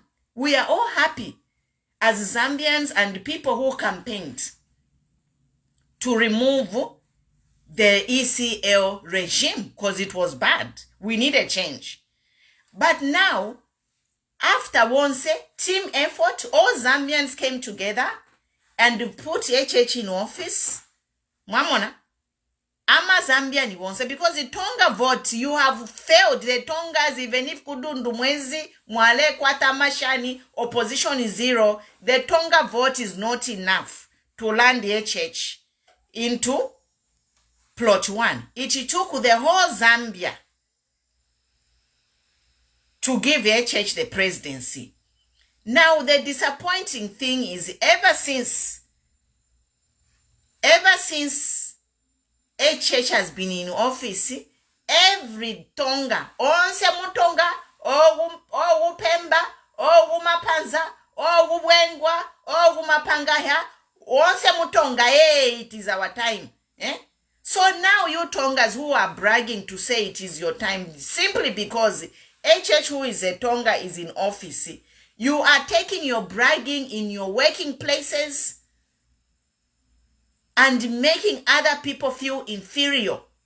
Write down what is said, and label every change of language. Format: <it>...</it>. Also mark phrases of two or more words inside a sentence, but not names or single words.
<en>We are all happy as Zambians and people who campaigned to remove the ECL regime because it was bad. We need a change. But now, after once team effort, all Zambians came together and put HH in office.</en> <bem>Mwamona, ama Zambian wonse,</bem> <en>because the Tonga vote, you have failed the Tongas. Even if</en> <bem>kudundu mwezi mwale kwata mashani,</bem> <en>opposition is 0, the Tonga vote is not enough to land HH into plot 1. It took the whole Zambia to give HH the presidency. Now, the disappointing thing is ever since HH has been in office, every Tonga,</en> <bem>onse mutonga, o Pemba, o Mapanza, o Wengwa, o Mapangaya, onse mutonga,</bem> <en>hey, it is our time. Eh? So now you Tongas who are bragging to say it is your time, simply because HH, who is a Tonga, is in office, you are taking your bragging in your working places and making other people feel inferior.</en>